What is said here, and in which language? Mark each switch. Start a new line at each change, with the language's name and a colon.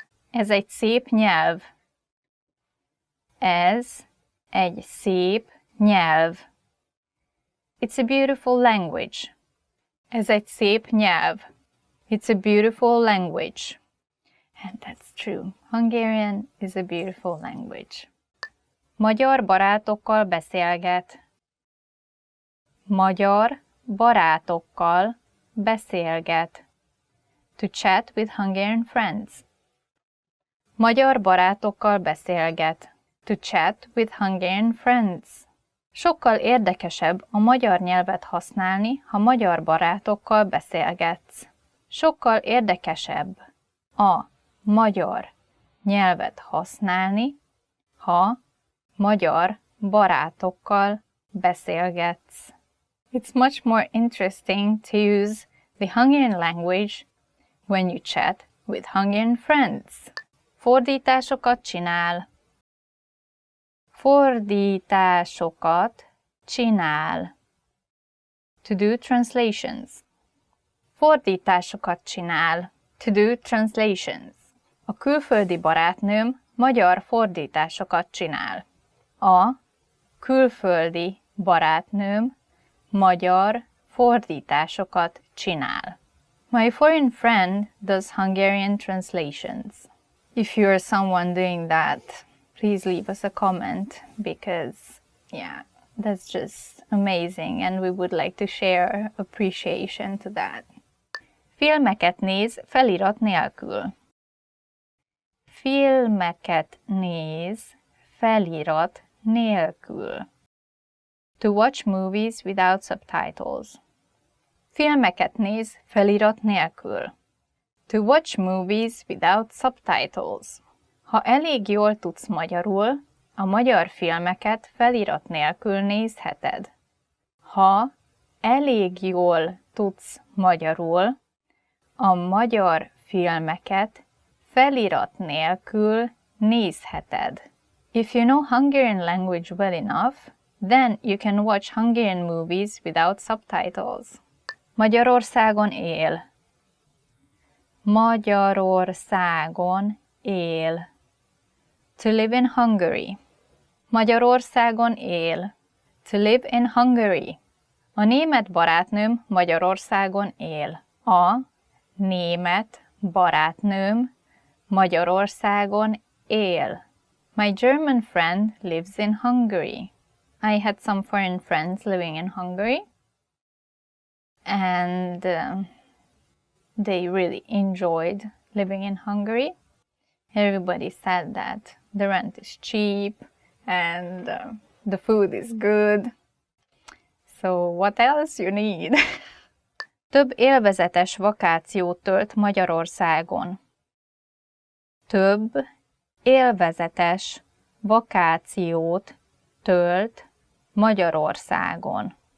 Hungarian: Ez egy szép nyelv. Ez egy szép nyelv.
English: It's a beautiful language.
Hungarian: Ez egy szép nyelv.
English: It's a beautiful language. And that's true. Hungarian is a beautiful language.
Hungarian: Magyar barátokkal beszélget. Magyar barátokkal beszélget.
English: To chat with Hungarian friends.
Hungarian: Magyar barátokkal beszélget.
English: To chat with Hungarian friends.
Hungarian: Sokkal érdekesebb a magyar nyelvet használni, ha magyar barátokkal beszélgetsz. Sokkal érdekesebb a magyar nyelvet használni, ha magyar barátokkal beszélgetsz.
English: It's much more interesting to use the Hungarian language when you chat with Hungarian friends.
Hungarian: Fordításokat csinál. Fordításokat csinál.
English: To do translations.
Hungarian: Fordításokat csinál.
English: To do translations.
Hungarian: A külföldi barátnőm magyar fordításokat csinál. A külföldi barátnőm magyar fordításokat csinál.
English: My foreign friend does Hungarian translations. If you're someone doing that, please leave us a comment because, yeah, that's just amazing and we would like to share appreciation to that.
Hungarian: Filmeket néz felirat nélkül. Filmeket néz felirat nélkül.
English: To watch movies without subtitles.
Hungarian: Filmeket néz felirat nélkül.
English: To watch movies without subtitles.
Hungarian: Ha elég jól tudsz magyarul, a magyar filmeket felirat nélkül nézheted. Ha elég jól tudsz magyarul, a magyar filmeket felirat nélkül nézheted.
English: If you know Hungarian language well enough, then you can watch Hungarian movies without subtitles.
Hungarian: Magyarországon él. Magyarországon él.
English: To live in Hungary.
Hungarian: Magyarországon él.
English: To live in Hungary.
Hungarian: A német barátnőm Magyarországon él. A német barátnőm Magyarországon él.
English: My German friend lives in Hungary. I had some foreign friends living in Hungary, and they really enjoyed living in Hungary. Everybody said that the rent is cheap and the food is good. So what else you need?
Hungarian: Több élvezetes vakációt tölt Magyarországon. Több élvezetes vakációt tölt Magyarországon.